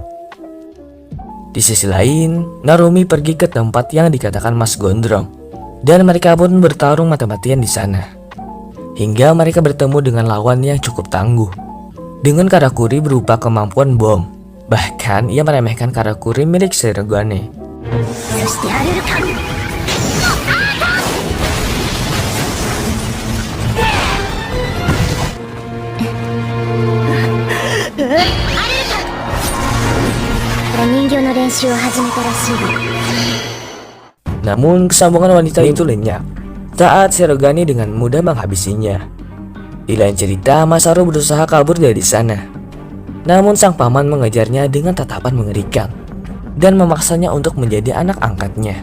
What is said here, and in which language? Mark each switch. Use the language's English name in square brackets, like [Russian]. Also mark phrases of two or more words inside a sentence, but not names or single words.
[Indonesian] Di sisi lain, Narumi pergi ke tempat yang dikatakan Mas Gondrong, dan mereka pun bertarung mati-matian di sana. Hingga mereka bertemu dengan lawan yang cukup tangguh, dengan karakuri berupa kemampuan bom. Bahkan ia meremehkan karakuri milik Sirogane. [Japanese] そしてアルルカン 人形の練習を始めたらしいわ [Indonesian] Namun kesambungan wanita itu lenyap saat Sirogane dengan mudah menghabisinya. Di lain cerita, Masaru berusaha kabur dari sana. Namun sang paman mengejarnya dengan tatapan mengerikan dan memaksanya untuk menjadi anak angkatnya.